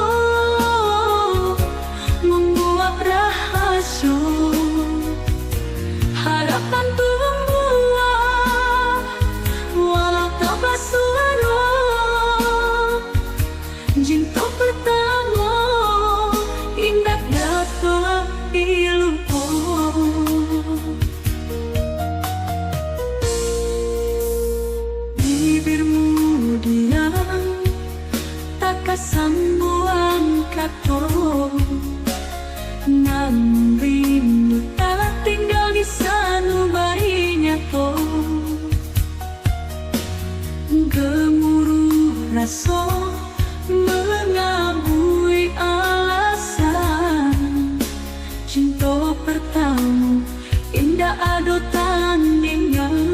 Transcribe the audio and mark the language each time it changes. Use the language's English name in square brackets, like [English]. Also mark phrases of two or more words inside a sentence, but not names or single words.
[Indonesian] membuat rahasia harapan tua walau tak bersuara cinta pertama indah dapat dilupa. [Minangkabau] Sambuan kato nan rindu telah tinggal di sanubarinya to [Indonesian] gemuruh rasa mengabui alasan cinta pertama indah [Minangkabau] ado tandingan